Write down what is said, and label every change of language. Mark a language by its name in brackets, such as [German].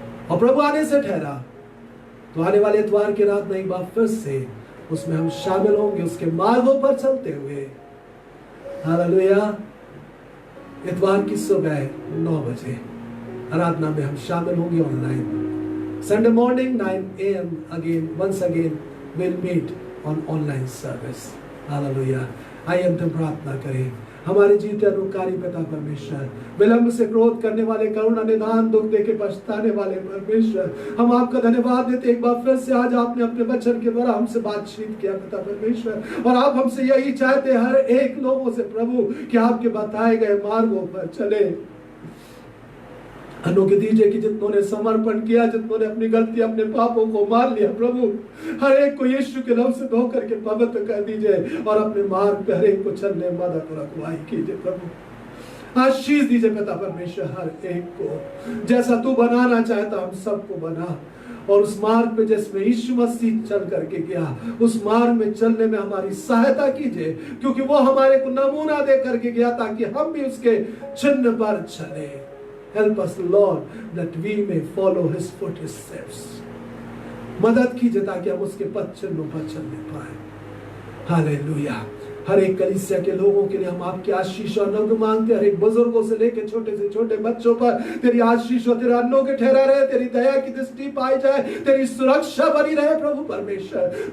[Hindi] और प्रभु आने से ठहरा तो आने वाले इतवार की रात में एक बार फिर से उसमें हम शामिल होंगे, उसके मार्गों पर चलते हुए। हालेलुया। इतवार की सुबह 9 बजे आराधना में हम शामिल होंगे online. [English] Sunday morning 9 AM again, once again we'll meet on online service। [Hindi] Hallelujah. आइए अंतिम प्रार्थना करें। हमारे जीते अनुकारी पिता परमेश्वर, विलंब से क्रोध करने वाले, करुणा निदान, दुख देके पछताने वाले परमेश्वर, हम आपका धन्यवाद देते एक बार फिर से। आज आपने अपने वचन के द्वारा हमसे बातचीत किया पिता परमेश्वर, और आप हमसे यही चाहते हर एक लोगों से प्रभु कि आपके बताए गए मार्गों पर चले। अनुग्रह दीजिए कि जितनों ने समर्पण किया, जितनों ने अपनी गलती, अपने पापों को मान लिया प्रभु, हर एक को यीशु के लहू से धो करके पवित्र कर दीजिए, और अपने मार्ग पे हर एक को चलने मदद और अगुवाई कीजिए प्रभु। आशीष दीजिए पिता परमेश्वर, हर एक को जैसा तू बनाना चाहता हम सबको बना, और उस मार्ग पे जिसमें यीशु मसीह चल करके गया, उस मार्ग में चलने में हमारी सहायता कीजिए, क्योंकि वो हमारे को नमूना दे करके गया, ताकि हम भी उसके चिन्ह पर चले। [English] Help us Lord that we may follow his footsteps। [Hindi] मदद कीजिए ताकि हम उसके पद चिन्हों पर चलने पाए। हालेलुया। हर एक कलीसिया के लोगों के लिए हम आपकी आशीष और अनुग्रह मांगते हैं। हर एक बुजुर्गों से लेकर छोटे से छोटे बच्चों पर तेरी आशीष और तेरा अनुग्रह ठहरा रहे, तेरी दया की दृष्टि पाई जाए, तेरी सुरक्षा बनी रहे प्रभु परमेश्वर।